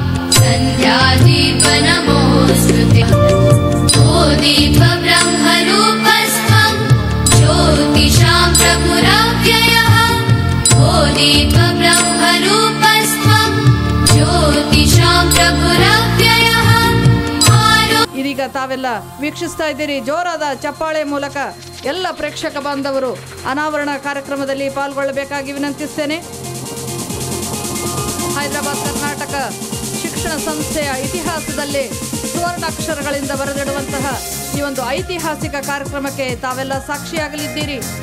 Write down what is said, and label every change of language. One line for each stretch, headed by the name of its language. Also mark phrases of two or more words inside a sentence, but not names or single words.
Sanskrit: सन्ध्यादीपनमोस्तुते ओ दीपब्रह्मरूपस्त्वं ज्योतिषां प्रभुरव्ययः ओ दीपब्रह्मरूपस्त्वं ज्योतिषां प्रभुरव्ययः.
Kannada: ಇದೀಗ ತಾವೆಲ್ಲ ವೀಕ್ಷಿಸ್ತಾ ಇದ್ದೀರಿ. ಜೋರಾದ ಚಪ್ಪಾಳೆ ಮೂಲಕ ಎಲ್ಲ ಪ್ರೇಕ್ಷಕ ಬಾಂಧವರು ಅನಾವರಣ ಕಾರ್ಯಕ್ರಮದಲ್ಲಿ ಪಾಲ್ಗೊಳ್ಳಬೇಕಾಗಿ ವಿನಂತಿಸ್ತೇನೆ. ಹೈದರಾಬಾದ್ ಕರ್ನಾಟಕ ಶಿಕ್ಷಣ ಸಂಸ್ಥೆಯ ಇತಿಹಾಸದಲ್ಲಿ ಸುವರ್ಣಾಕ್ಷರಗಳಿಂದ ಬರೆದಿಡುವಂತಹ ಈ ಒಂದು ಐತಿಹಾಸಿಕ ಕಾರ್ಯಕ್ರಮಕ್ಕೆ ತಾವೆಲ್ಲ ಸಾಕ್ಷಿಯಾಗಲಿದ್ದೀರಿ.